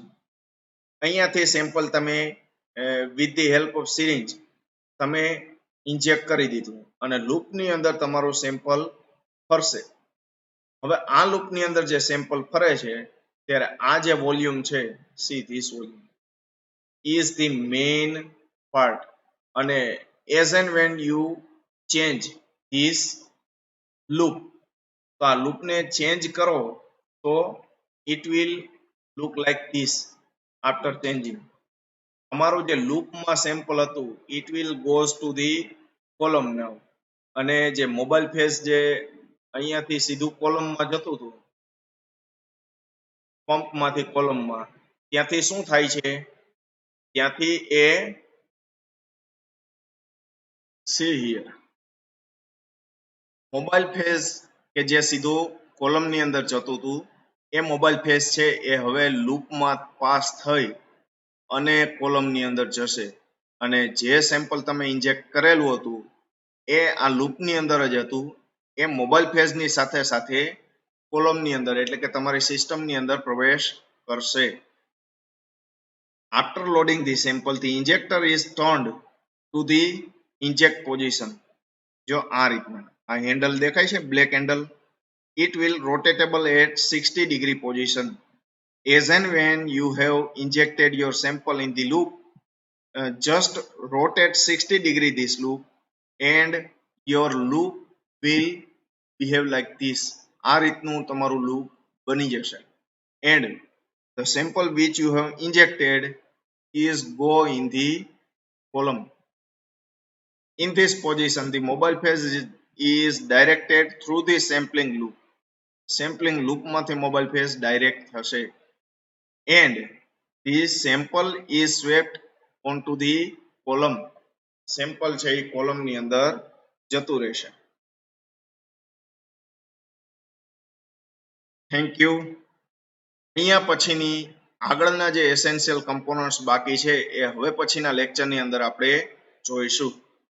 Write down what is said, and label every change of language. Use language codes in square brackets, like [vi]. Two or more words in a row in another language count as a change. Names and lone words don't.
[gu] અહીંયાથી સેમ્પલ તમે [en] with the help of syringe [gu] તમે ઇન્જેક્ટ કરી દીધું અને લૂપની અંદર તમારું સેમ્પલ ફરશે. હવે આ લૂપની અંદર જે સેમ્પલ ફરે છે ત્યારે આ જે વોલ્યુમ છે [en] see this volume, is the main part. અને as and when you change this loop, [gu] તો આ [en] loop ને change [gu] કરો તો [en] it will look like this after changing. [gu] અમારું જે લૂપમાં સેમ્પલ હતું [en] it will goes to the column now. [gu] અને જે [en] mobile phase [gu] જે અહીંયાથી સીધું કોલમમાં જતું હતું પંપમાંથી કોલમમાં, ત્યાંથી શું થાય છે, ત્યાંથી એ [en] see here mobile phase [gu] કે જે સીધું કોલમની અંદર જતું હતું એ [en] mobile phase [gu] છે એ હવે લૂપમાં પાસ થઈ અને કોલમની અંદર જશે. અને જે સેમ્પલ તમે ઇન્જેક્ટ કરેલું હતું એ આ લૂપની અંદર જ હતું, એ [en] mobile phase [gu] સાથે સાથે કોલમની અંદર એટલે કે તમારી સિસ્ટમની અંદર પ્રવેશ કરશે. [en] After loading the sample, the injector is turned to the inject position. [gu] જો આ રીતના આ હેન્ડલ દેખાય છે [en] black handle, it will rotatable at 60 degree position. As and when you have injected your sample in the loop, just rotate 60 degree this loop and your loop will behave like this. [gu] આ રીતનું તમારું લૂપ બની જશે. [en] And the sample which you have injected is go in the column. In this position, the mobile phase is directed through the sampling loop. Sampling loop [gu] માંથી [en] mobile phase [gu] direct થશે. [en] And this sample is swept onto the column. [gu] Sample છે એ column ની અંદર જતું રહેશે. [en] Thank you. [gu] અહીંયા પછીની આગળના જે [en] essential components [gu] બાકી છે એ હવે પછીના લેક્ચરની અંદર આપણે જોઈશું.